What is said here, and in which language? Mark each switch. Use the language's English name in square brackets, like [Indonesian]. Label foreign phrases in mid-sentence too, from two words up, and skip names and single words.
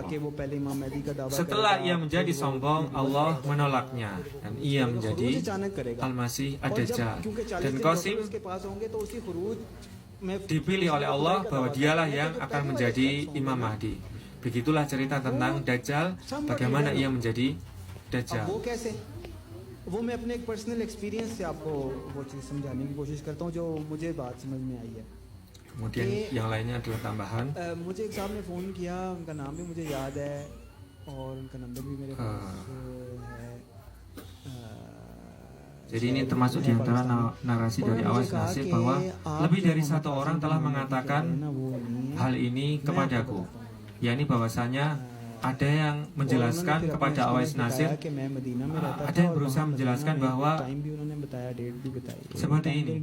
[Indonesian] Setelah ia menjadi sombong, Allah menolaknya dan ia menjadi Al-Masih Ad-Dajjal. Dan Qasim dipilih oleh Allah bahwa dialah yang akan menjadi Imam Mahdi. Begitulah cerita tentang Dajjal, bagaimana ia menjadi Dajjal. [Hindi] वो मैं अपने एक [English] personal experience [Hindi] से आपको वो चीज़ समझाने की कोशिश करता हूँ जो मुझे बात समझ में आई है. [Indonesian] Kemudian yang lainnya adalah tambahan. [Hindi] मुझे एक साहब ने फ़ोन किया, उनका नाम भी मुझे याद है और उनका नंबर भी मेरे पास है. [Indonesian] Jadi ini termasuk di antara narasi dari Awais Nasir bahwa lebih dari satu orang telah mengatakan hal ini kepadaku, yakni bahwasanya ada yang menjelaskan kepada Awais Nasir, ada yang berusaha menjelaskan bahwa seperti ini.